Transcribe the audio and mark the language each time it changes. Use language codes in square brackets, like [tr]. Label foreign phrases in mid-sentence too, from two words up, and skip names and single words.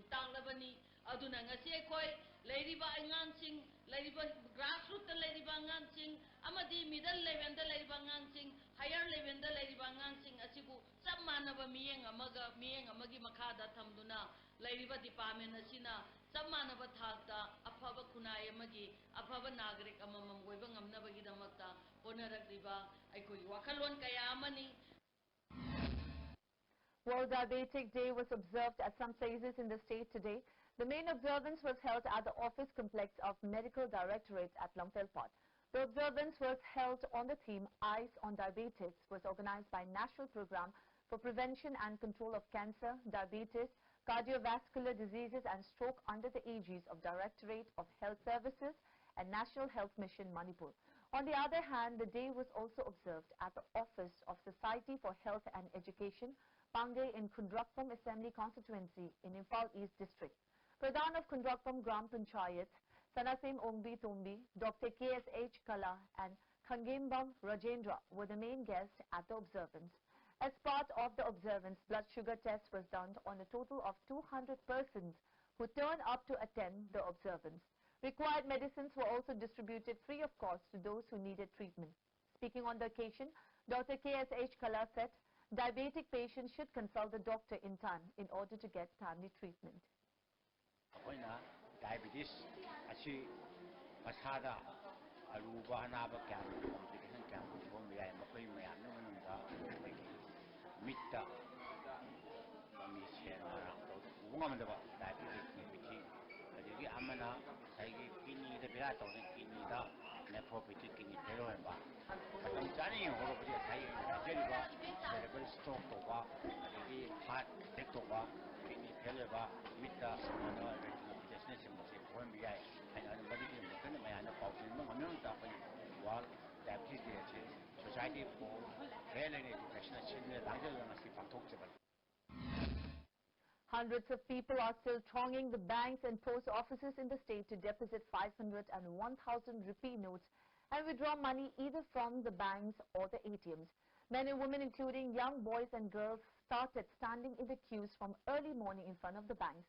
[mni] tanglabani aduna ngasi aikoi leiriba angang sing leiriba grassroots ta leiriba angang sing amadi [en] middle level [mni] da leiriba angang sing [en] higher level [mni] da leiriba angang sing asibu sab manaba miyeng amagi makhada thamduna leiriba department asina sab manaba thakta afaba khunai amagi afaba nagrik amamam goiba ngamnabagi damakta honarakriba aikoi [en] World Diabetic Day was observed at some places in the state today. The main observance was held at the office complex of Medical Directorate at Longfelpat. The observance was held on the theme Eyes on Diabetes, was organized by National Program for Prevention and Control of Cancer, Diabetes, Cardiovascular Diseases and Stroke under the aegis of Directorate of Health Services and National Health Mission Manipur. On the other hand, the day was also observed at the office of Society for Health and Education, Pange in Kundrakpam Assembly Constituency in Imphal East District. Pradhan of Kundrakpam Gram Panchayat, Sanasim Ongbi Tombi, Dr. KSH Kala and Khangembam Rajendra were the main guests at the observance. As part of the observance, blood sugar test was done on a total of 200 persons who turned up to attend the observance. Required medicines were also distributed free of cost to those who needed treatment. Speaking on the occasion, Dr. KSH Kala said, diabetic patients should consult the doctor in time in order to get timely treatment. Diabetes, [mni] ꯌꯥꯏ ꯃꯈꯣꯏ ꯃꯌꯥꯝꯅ ꯃꯅꯨꯡꯗ ꯑꯩꯈꯣꯏꯒꯤ ꯃꯤꯠꯇ ꯃꯃꯤ ꯁꯦꯡꯅ ꯎꯕ ꯉꯝꯗꯕ ꯗꯥꯏꯕꯦꯇꯤꯁ ꯑꯗꯒꯤ ꯑꯃꯅ ꯉꯁꯥꯏꯒꯤ ꯀꯤꯗꯅꯤꯗ ꯕꯦꯔꯥ ꯇꯧꯗꯅ ꯀꯤꯗꯅꯤꯗ ꯅꯦꯐ꯭ꯔꯣꯄꯦꯊꯤ [en] kidney fail [mni] ꯑꯣꯏꯕ ꯃꯇꯝ ꯆꯥꯅ ꯌꯦꯡꯍꯧꯔꯕꯗꯤ ꯉꯁꯥꯏꯒꯤ ꯍꯥꯏꯖꯔꯤꯕ [en] cerebral stroke [mni] ꯇꯧꯕ ꯑꯗꯒꯤ [en] heart attack [mni] ꯇꯧꯕ [en] kidney fail [mni] ꯑꯣꯏꯕ ꯃꯤꯠꯇ ꯔꯦꯇꯤꯅꯣꯄꯦꯊꯤꯅꯆꯤꯡꯕꯁꯦ ꯊꯣꯛꯍꯟꯕ ꯌꯥꯏ ꯍꯥꯏꯅ ꯃꯗꯨꯒꯤ ꯑꯩꯈꯣꯏꯅ ꯃꯌꯥꯝꯅ ꯄꯥꯎ ꯆꯦꯟꯕ ꯉꯝꯅꯕꯗ ꯑꯩꯈꯣꯏ ꯋꯥꯔꯜ [en] diabetes day [mni] ꯑꯁꯤ ꯁꯣꯁꯥꯏꯇꯤ ꯐꯣꯔ ꯍꯦꯜꯊ ꯑꯦꯟ ꯑꯦꯖꯨꯀꯦꯁꯟ ꯁꯤꯟꯅ ꯂꯥꯡꯖꯜꯂꯒ ꯉꯁꯤ ꯄꯥꯡꯊꯣꯛꯆꯕꯅꯤ. [en] Hundreds of people are still thronging the banks and post offices in the state to deposit 500 and 1,000 rupee notes and withdraw money either from the banks or the ATMs. Men and women, including young boys and girls, started standing in the queues from early morning in front of the banks.